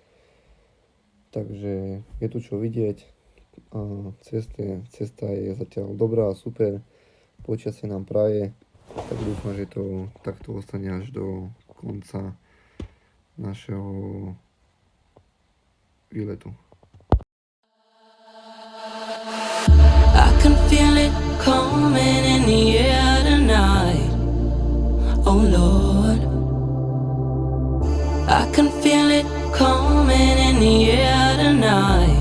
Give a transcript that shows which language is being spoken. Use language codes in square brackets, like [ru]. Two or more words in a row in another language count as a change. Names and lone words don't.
[sk] Takže je tu čo vidieť. Cesta je zatiaľ dobrá a super. Počasie nám praje. Tak dúfam, že to takto ostane až do konca našeho výletu. [en] I can feel it coming in the air tonight. Oh Lord, I can feel it coming in the air tonight.